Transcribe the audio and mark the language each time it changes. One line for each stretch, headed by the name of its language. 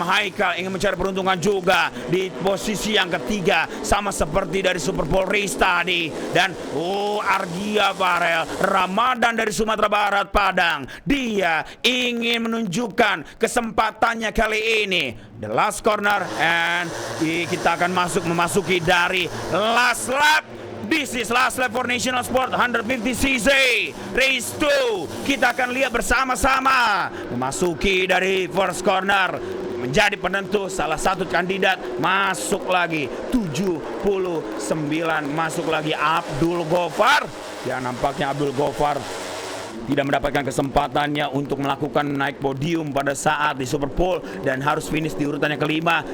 Indonesian: Haikal ingin mencari peruntungan juga di posisi yang ketiga, sama seperti dari Super Bowl race tadi. Dan Argia Farel Ramadan dari Sumatera Barat Padang, dia ingin menunjukkan kesempatannya kali ini.
English: The last corner, and
Indonesian: kita akan memasuki dari
English: last lap. This is last lap for National Sport 150cc Race 2.
Indonesian: Kita akan lihat bersama-sama memasuki dari first corner, menjadi penentu salah satu kandidat. Masuk lagi 79, masuk lagi Abdul Gofar. Ya, nampaknya Abdul Gofar tidak mendapatkan kesempatannya untuk melakukan naik podium pada saat di Super Bowl dan harus finish di urutannya kelima.